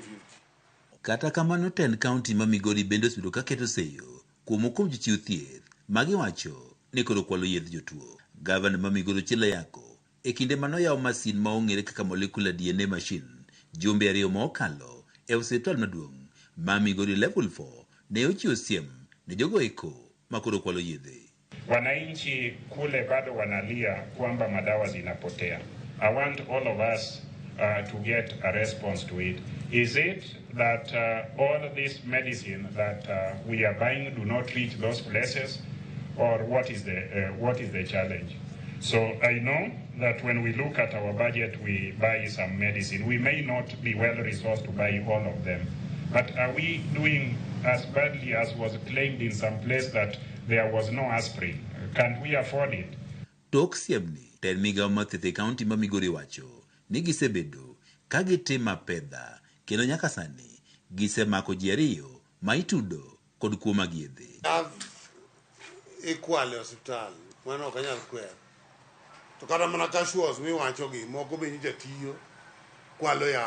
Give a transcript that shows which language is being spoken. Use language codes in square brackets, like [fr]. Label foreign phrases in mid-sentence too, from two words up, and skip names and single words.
[luo] Kata kamano ten kaunti ma Migori bende osebedo ka keto seyo kuom kuom jochiw thieth magiwacho ni koro kwalo yedh jotuo. Gavana ma Migori Chila Yako e kinde manoyawo masin ma ong'ere kaka [en] molecular DNA machine [luo] jumbe 2 mokalo e osiptal maduong' ma Migori level 4 ne ochiwo siem ne jogo eko makoro kwalo yedhe. [sw] Wananchi kule bado wanalia kwamba madawa zinapotea. [en] I want all of us to get a response to it. Is it that all this medicine that we are buying do not reach those places, or what is the challenge? So I know that when we look at our budget, we buy some medicine. We may not be well resourced to buy all of them, but are we doing as badly as was claimed in some place that there was no aspirin? Can't we afford it? [luo] Tok siemni ten migao mathieth kaunti ma Migori wacho ni gisebedo ka gitimo pedha kendo nyaka sani gisemako ji 2 ma itudo kod kuo mag yedhe. Ikwale hospital mano ok anyal kwer To kata mana casuals miwacho gi moko be nyicha tiyo kwalo yath.